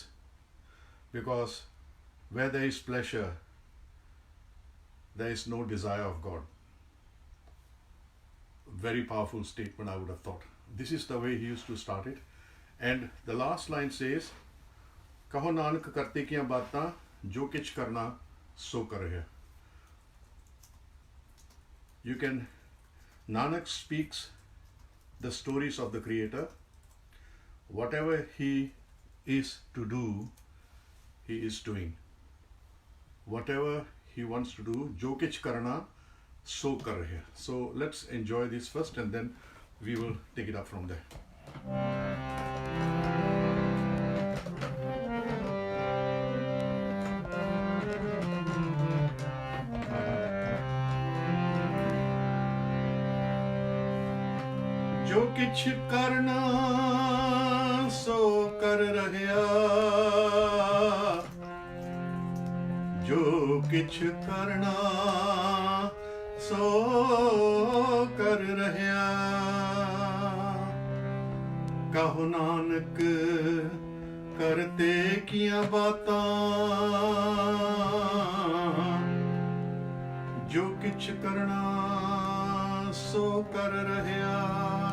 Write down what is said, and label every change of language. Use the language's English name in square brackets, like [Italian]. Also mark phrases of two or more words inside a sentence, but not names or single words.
[English] Because where there is pleasure, there is no desire of God. Very powerful statement, I would have thought. This is the way he used to start it. And the last line says, [Punjabi] ਕਹੁ ਨਾਨਕ ਕਰਤੇ ਕੀਆ ਬਾਤਾ, ਜੋ ਕਿਛੁ ਕਰਣਾ ਸੁ ਕਰਿ ਹੈ. [English] You can, Nanak speaks the stories of the Creator. Whatever he is to do, he is doing. Whatever he wants to do, [Punjabi] ਜੋ ਕਿਛੁ ਕਰਣਾ ਸੁ ਕਰਿ ਹੈ. [English] So let's enjoy this first and then we will take it up from there. [Punjabi] ਜੋ ਕਿਛੁ ਕਰਣਾ ਸੁ ਕਰਿ ਰਹਿਆ, ਜੋ ਕਿਛੁ ਕਰਣਾ ਸੁ ਕਰਿ ਰਹਿਆ. ਕਹੁ ਨਾਨਕ ਕਰਤੇ ਕੀਆ ਬਾਤਾ, ਜੋ ਕਿਛੁ ਕਰਣਾ ਸੁ ਕਰਿ ਰਹਿਆ.